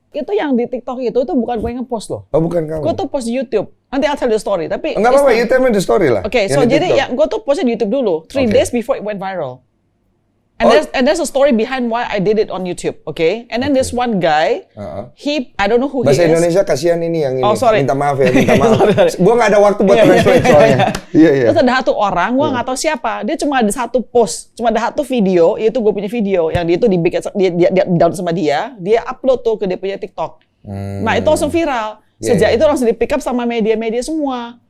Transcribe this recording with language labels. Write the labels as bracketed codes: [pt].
[id] Itu yang di TikTok itu bukan gue yang nge-post loh. Oh bukan kamu? Gue tuh post di YouTube. Nanti [en] I'll tell you the story. [id] Tapi enggak apa-apa, [en] you tell me the story lah. [id] Oke, so jadi ya gue tuh postnya di YouTube dulu. [en] 3 days before it went viral. And there's a story behind why I did it on YouTube, okay? And then this one guy, I don't know who he is. [id] Bahasa Indonesia kasihan ini yang ini. [en] Oh, sorry. [id] Minta maaf ya, minta maaf. [en] sorry. [id] Gue nggak ada waktu buat translate soalnya. Iya. Terus ada satu orang, gue nggak tahu siapa. Dia cuma ada satu post, cuma ada satu video, yaitu gue punya video yang dia itu dibikin dia down sama dia upload tuh ke dia punya TikTok. Nah itu langsung viral. Sejak itu langsung di pick up sama media-media semua.